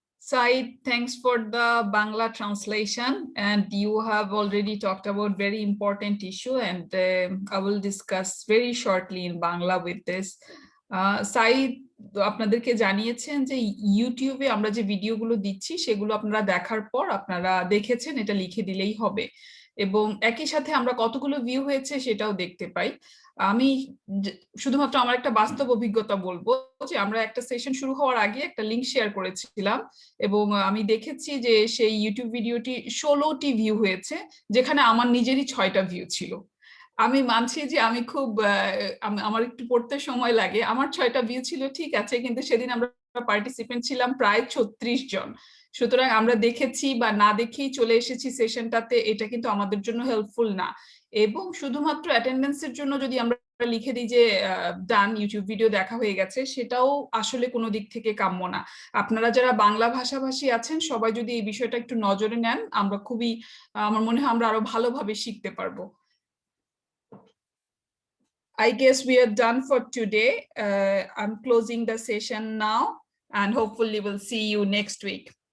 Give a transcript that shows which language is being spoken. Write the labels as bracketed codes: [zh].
[en] Said, thanks for the Bangla translation, and you have already talked about very important issue, and I will discuss very shortly in Bangla with this. [bn] Said আপনাদেরকে জানিয়েছেন যে ইউটিউবে আমরা যে ভিডিওগুলো দিচ্ছি সেগুলো আপনারা দেখার পর আপনারা দেখেছেন এটা লিখে দিলেই হবে, এবং একই সাথে আমরা কতগুলো ভিউ হয়েছে সেটাও দেখতে পাই। আমি শুধুমাত্র আমার একটা বাস্তব অভিজ্ঞতা বলবো যে আমরা একটা সেশন শুরু হওয়ার আগে একটা লিংক শেয়ার করেছিলাম, এবং আমি দেখেছি যে সেই ইউটিউব ভিডিওটি 16টি ভিউ হয়েছে, যেখানে আমার নিজেরই 6টা ভিউ ছিল। আমি মানছি যে আমি খুব আমার একটু পড়তে সময় লাগে, আমার 6টা ভিউ ছিল ঠিক আছে, কিন্তু সেদিন আমরা পার্টিসিপেন্ট ছিলাম প্রায় 36 জন। সুতরাং আমরা দেখেছি বা না দেখেই চলে এসেছি সেশনটাতে, এটা কিন্তু আমাদের জন্য হেল্পফুল না। এবং শুধুমাত্র অ্যাটেন্ডেন্সের জন্য যদি আমরা লিখে দিই যে ডান, ইউটিউব ভিডিও দেখা হয়ে গেছে, সেটাও আসলে কোনো দিক থেকে কাম্য না। আপনারা যারা বাংলা ভাষাভাষী আছেন সবাই যদি এই বিষয়টা একটু নজরে নেন, আমরা খুবই, আমার মনে হয় আমরা আরো ভালোভাবে শিখতে পারবো। [en] I guess we are done for today. I'm closing the session now, and hopefully we'll see you next week.